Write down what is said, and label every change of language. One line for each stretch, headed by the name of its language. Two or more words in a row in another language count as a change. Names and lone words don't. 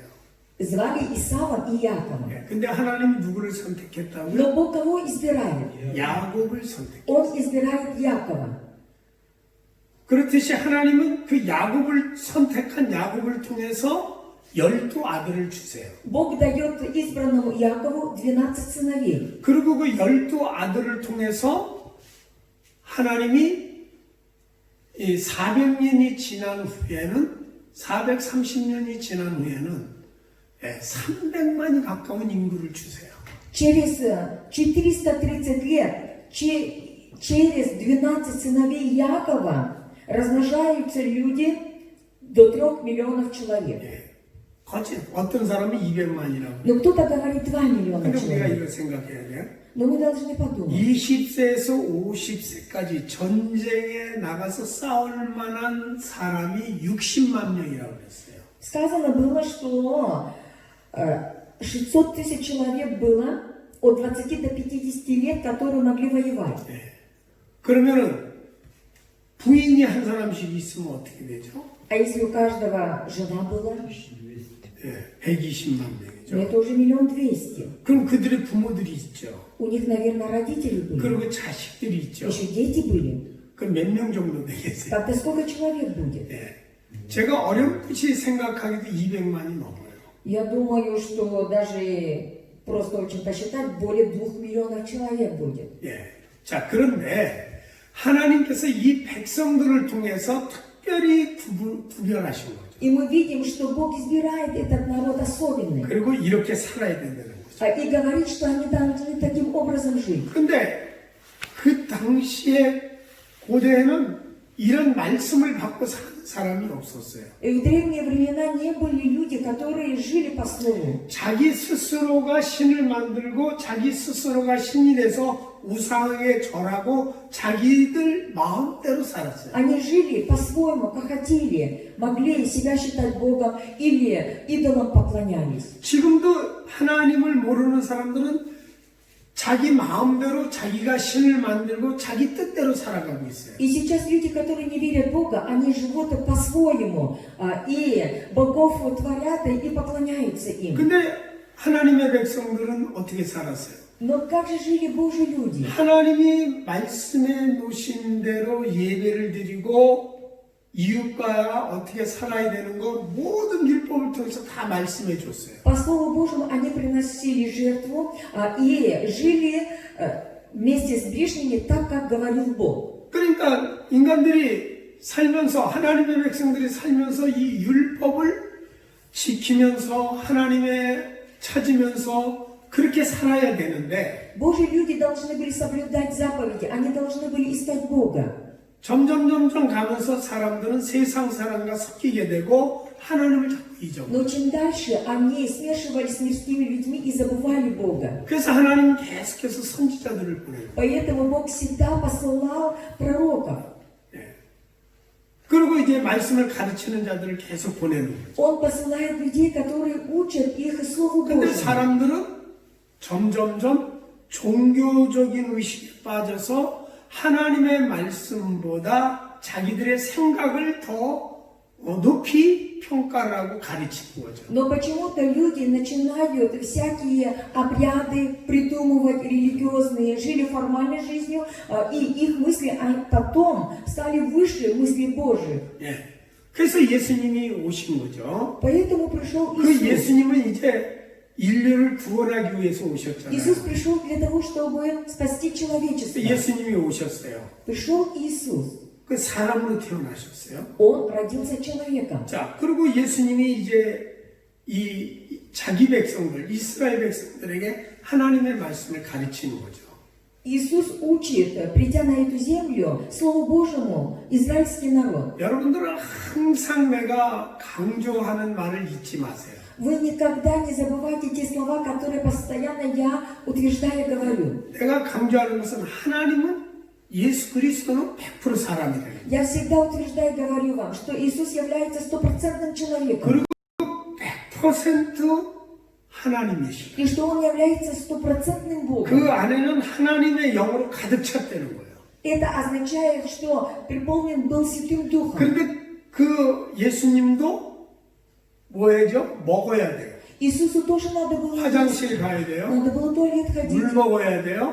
Russian: Звали Исава и Якова.
Korean: 예, 근데 하나님이 누구를 선택했다고요?
Russian: Но Бог кого избирает?
Korean: 야곱을 선택.
Russian: Он избирает Якова.
Korean: 그렇듯이 하나님은 그 야곱을 선택한 야곱을 통해서 12 아들을 주세요.
Russian: Бог дает избранному Якову 12 сыновей.
Korean: 그리고 그 12 아들을 통해서 하나님이 이 400년이 지난 후에는 430년이 지난 후에는 300만이 가까운 인구를 주세요.
Russian: Через 430 лет, через 12 сыновей Якова размножаются люди до 3 миллионов человек.
Korean: 거짓 어떤 사람은 200만이라고.
Russian: Но кто-то говорит 2 миллиона
Korean: 근데 우리가
Russian: человек.
Korean: 이걸 생각해야 돼요.
Russian: Но мы должны подумать.
Korean: 20세에서 50세까지 전쟁에 나가서 싸울 만한 사람이 60만 명이라고 그랬어요.
Russian: Сказано было, что 600 тысяч человек было от 20 до 50 лет, которые могли воевать.
Korean: 그러면은 부인이 한 사람씩 있으면 어떻게 되죠?
Russian: А если у каждого жена была,
Korean: 120만
Russian: ну,
Korean: 명이죠.
Russian: это уже 1 200 000.
Korean: 그럼 그들의 부모들이 있죠.
Russian: У них, наверное, родители были.
Korean: 그리고 자식들이 있죠.
Russian: Еще дети были.
Korean: 그럼 몇 명 정도 되겠어요?
Russian: Тогда сколько человек будет?
Korean: 제가 어렴풋이 생각하기도 200만이 넘어요.
Russian: Я думаю, что даже просто очень посчитать, более 2 миллионов человек будет.
Korean: 자, 그런데 하나님께서 이 백성들을 통해서 특별히 구별하신 거죠.
Russian: И мы видим, что Бог избирает этот народ особенный.
Korean: 그리고 이렇게 살아야 된다는 거죠.
Russian: И говорит, что они должны таким образом жить.
Korean: 근데 그 당시에 고대에는 이런 말씀을 받고 사는 사람이 없었어요.
Russian: И в древние времена не были люди, которые жили по слову.
Korean: 자기 스스로가 신을 만들고 자기 스스로가 신이 돼서 우상에게 절하고 자기들 마음대로 살았어요.
Russian: Они жили по-своему, как хотели, могли себя считать Богом или идолам поклонялись.
Korean: 지금도 하나님을 모르는 사람들은 자기 마음대로 자기가 신을 만들고 자기 뜻대로 살아가고 있어요.
Russian: И сейчас люди, которые не верят в Бога, они живут по-своему, и богов творят и поклоняются им.
Korean: 근데 하나님의 백성들은 어떻게 살았어요?
Russian: Но как же жили Божьи люди?
Korean: 하나님이 말씀해 놓으신 대로 예배를 드리고 이웃과 어떻게 살아야 되는 거 모든 율법을 통해서 다 말씀해 줬어요.
Russian: По Слову Божьему они приносили жертву и жили вместе с ближними так, как говорил Бог.
Korean: 그러니까 인간들이 살면서 하나님의 백성들이 살면서 이 율법을 지키면서 하나님의 찾으면서 그렇게 살아야 되는데
Russian: Божьи люди должны были соблюдать заповеди, они должны были искать Бога.
Korean: 점점 가면서 사람들은 세상 사람과 섞이게 되고 하나님을 자꾸 잊어버려요.
Russian: Но чем дальше они смешивались с мирскими людьми и забывали Бога.
Korean: 그래서 하나님은 계속해서 선지자들을 보내요.
Russian: Поэтому Бог всегда посылал пророков.
Korean: 그리고 이제 말씀을 가르치는 자들을 계속 보내는 거예요.
Russian: Он посылает людей, которые учат их Слову
Korean: 근데
Russian: Божьему.
Korean: 사람들은 점점 종교적인 의식에 빠져서 하나님의 말씀보다 자기들의 생각을 더 높이 평가를 하고 가르치는 거죠.
Russian: Но почему-то люди начинают всякие обряды придумывать религиозные, жили формальной жизнью, и их мысли потом стали выше мыслей Божьих.
Korean: 예. 그래서 예수님이 오신 거죠.
Russian: Поэтому пришел
Korean: 그
Russian: Иисус.
Korean: 예수님은 이제 인류를 구원하기 위해서 오셨잖아요.
Russian: Иисус пришел для того, чтобы спасти человечество.
Korean: 예수님이 오셨어요.
Russian: Пришел Иисус.
Korean: 그 사람으로 태어나셨어요.
Russian: Он родился человеком.
Korean: 자, 그리고 예수님이 이제 이 자기 백성들, 이스라엘 백성들에게 하나님의 말씀을 가르치는 거죠.
Russian: Иисус учит, придя на эту землю, Слову Божьему, израильский народ.
Korean: 여러분들은 항상 내가 강조하는 말을 잊지 마세요.
Russian: Вы никогда не забывайте те слова, которые постоянно я утверждаю, говорю.
Korean: 내가 강조하는 것은 하나님은 예수 그리스도는 100% 사람이다.
Russian: Я всегда утверждаю, говорю вам, что Иисус является стопроцентным человеком.
Korean: 그리고 100% 하나님이시다.
Russian: И что Он является стопроцентным Богом.
Korean: 그 안에는 하나님의 영으로 가득 찼다는 거예요.
Russian: Это означает, что переполнен был Святым Духом.
Korean: 그런데 그 예수님도 뭐해죠? 먹어야 돼요.
Russian: Иисусу тоже надо было есть.
Korean: 화장실 가야 돼요.
Russian: Надо было в туалет ходить.
Korean: 물 먹어야 돼요.